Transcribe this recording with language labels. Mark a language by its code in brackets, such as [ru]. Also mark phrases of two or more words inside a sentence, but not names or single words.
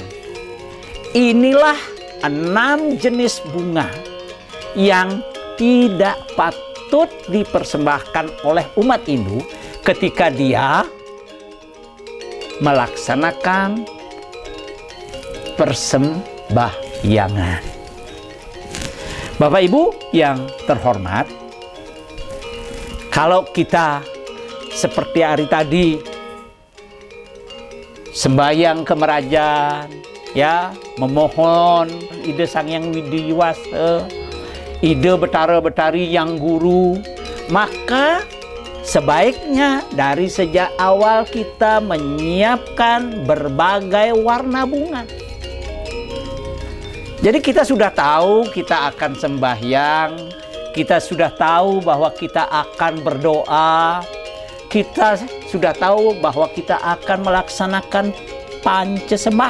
[id] Inilah 6 jenis bunga yang tidak patut dipersembahkan oleh umat Hindu ketika dia melaksanakan persembahyangan. Bapak Ibu yang terhormat, kalau kita seperti hari tadi sembahyang ke Merajan, ya, memohon ide Sang Hyang Widiwasa, ide Betara-Betari yang guru, maka sebaiknya dari sejak awal kita menyiapkan berbagai warna bunga. Jadi kita sudah tahu kita akan sembahyang, kita sudah tahu bahwa kita akan berdoa, kita sudah tahu bahwa kita akan melaksanakan pancasembah.